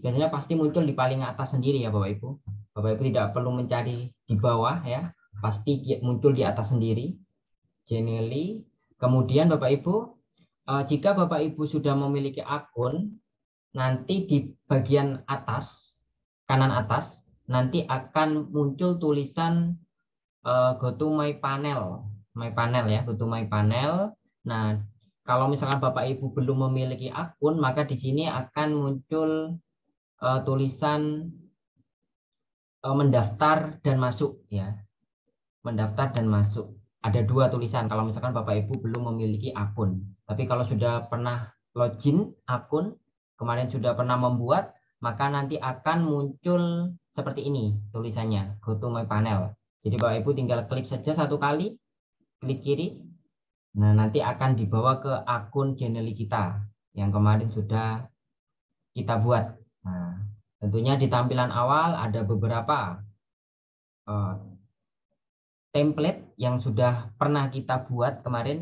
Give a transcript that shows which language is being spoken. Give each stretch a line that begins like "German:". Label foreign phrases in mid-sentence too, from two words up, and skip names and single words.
Indonesian: Biasanya pasti muncul di paling atas sendiri ya Bapak Ibu. Bapak Ibu tidak perlu mencari di bawah ya. Pasti muncul di atas sendiri. Genially. Kemudian Bapak Ibu, jika Bapak Ibu sudah memiliki akun, nanti di bagian atas, kanan atas, nanti akan muncul tulisan
English: go to my panel. My panel ya, go to my panel.
Indonesian: Nah, kalau misalkan Bapak Ibu belum memiliki akun, maka di sini akan muncul tulisan mendaftar dan masuk ya. Mendaftar dan masuk. Ada 2 tulisan kalau misalkan Bapak Ibu belum memiliki akun. Tapi kalau sudah pernah login akun, kemarin sudah pernah membuat, maka nanti akan muncul seperti ini tulisannya,
English: go to my panel.
Indonesian: Jadi Bapak Ibu tinggal klik saja 1 kali, klik kiri. Nah, nanti akan dibawa ke akun Genially kita yang kemarin sudah kita buat. Nah, tentunya di tampilan awal ada beberapa template yang sudah pernah kita buat kemarin.